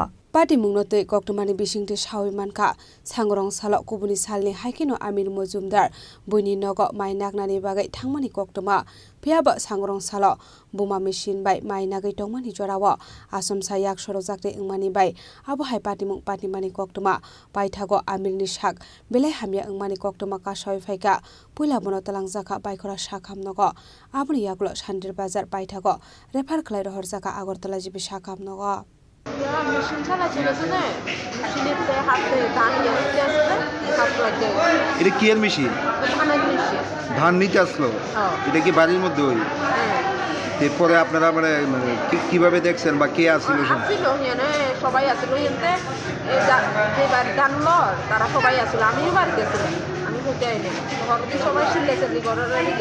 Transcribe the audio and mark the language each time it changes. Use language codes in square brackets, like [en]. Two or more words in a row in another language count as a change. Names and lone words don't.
[trp] Pati mungnote koktomani bisingte sawi manka sangrong salo kubuni salni haikino Amir Mojumdar buini nogo mainagnani bagai thangmani koktoma phiaba sangrong salo buma machine bai mainagai tongmani jorawo asom sayak sorojakte ingmani bai abo hai pati mung pati mani koktoma paithago Amir ni sak belai hamya ingmani koktoma ka sawi phaika puila bono talangjaka baikora sakham nogo aboni yaklo Sandir Bazar paithago refer khlai rohorjaka Agartala jibi sakham nogo. [bn] এটা কি এর মেশিন? ধান নিতে আসলো, এটা কি বাড়ির মধ্যে ওই? এরপরে আপনারা মানে কিভাবে দেখছেন বা কে আসছিল? সবাই আসলো এনতে ধান লর তারা সবাই আসলো, আমিও বাড়িতে ছিলাম, আমি হতে আইনি সবাই সিলেছে করার